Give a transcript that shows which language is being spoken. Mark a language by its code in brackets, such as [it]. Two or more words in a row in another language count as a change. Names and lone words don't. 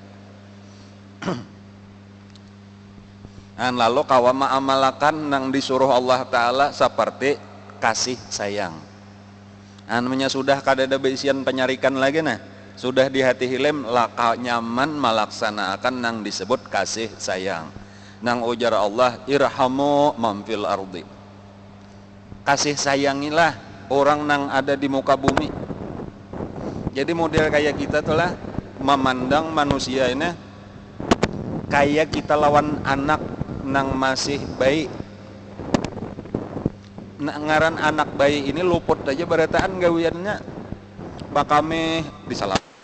[bjn] Lalu kawa ma'amalakan nang disuruh Allah Ta'ala seperti kasih sayang. Sudah kada ada beisian penyarikan lagi nah. Sudah di hati hilim laka nyaman melaksanakan nang disebut kasih sayang. Nang ujar Allah, [ar] ارحموا من في الأرض. [bjn] Kasih sayangilah orang nang ada di muka bumi. Jadi model kayak kita tuh lah memandang manusia ini kayak kita lawan anak nang masih bayi. Ngaran anak bayi ini luput aja barataan gawiannya, bakame disalah.